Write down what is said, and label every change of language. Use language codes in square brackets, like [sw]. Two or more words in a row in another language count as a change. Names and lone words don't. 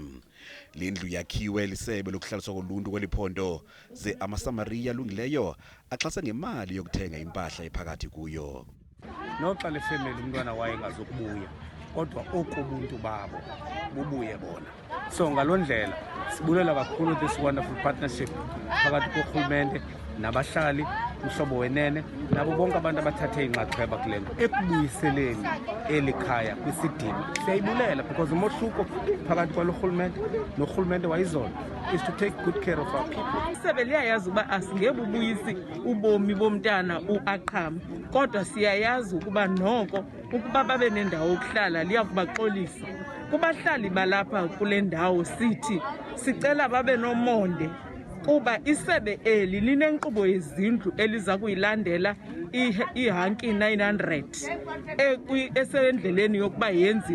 [xh] Le ndlu yakhiwe lisebe lokuhlaliswa koluntu weliphondo ze amasamariya alungileyo axhasa ngemali yokuthenga impahla ephakathi kuyo. Noxa lefemeli umntwana waye engazokubuya kodwa okubuntu babo bubuye bona. So ngaloo ndlela sibulela kakhulu [en] this wonderful partnership [xh] phakathi korhulumente nabahlali uMhlobo Wenene nabo bonke abantu abathathe inxaxheba kule nto ekubuyiseleni eli khaya kwisidima. Siyayibulela because umohluko phakathi kwalo rhulumente norhulumente wayizolo [en] is to take good care of our people. [xh] Isebe liyayazi uba asingebubuyisi ubomi bomntana uAqhama, kodwa siyayazi ukuba noko ukuba babe nendawo yokuhlala liya kubaxolisa. Kubahlali balapha kule ndawo sithi sicela babe nomonde kuba isebe eli linenkqubo yezindlu eliza kuyilandela iHankey 900 esendleleni yokuba yenziwe.